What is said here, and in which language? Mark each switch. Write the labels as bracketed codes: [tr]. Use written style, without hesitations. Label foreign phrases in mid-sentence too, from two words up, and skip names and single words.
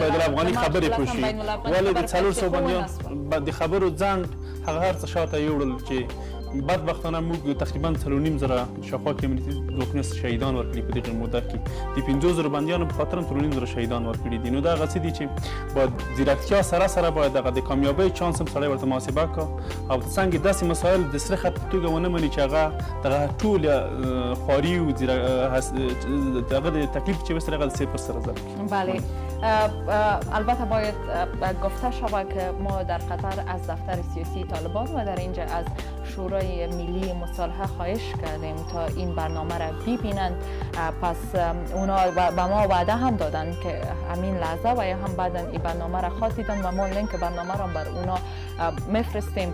[ps] بین الافغاني خبرې پوشي ولې د 400 بندیان د خبرو ځنډ هغه هر څه شاته یوړل چې بدبختانه موږ تقریبا 3.5 شاوخوا کمیونټي ځواکونه شهیدان ورکړي په دغه موده کې د 50,000 بندیانو په خاطر 3.5 شهیدان ورکړي دي. نو دا هغه څه دي چې باید ځیرکتیا سره باید دغه د کامیابۍ چانس هم سړی ورته محاسبه کړه او څنګه داسې مسایل د سره خط په توګه ونه مني چې هغه دغه ټول خواري او دغه د تکلیف چې وسره هغه د صفر سره ځل. [fa] بله البته باید گفته شود که ما در قطر از دفتر سیاسی طالبان و در اینجا از شورای ملی مصالحه خواهش کردیم تا این برنامه را ببینند. پس اونا به ما وعده هم دادن که همین لحظه و یا هم بعدا این برنامه را خواهد دیدن و ما لینک برنامه را بر اونا میفرستیم.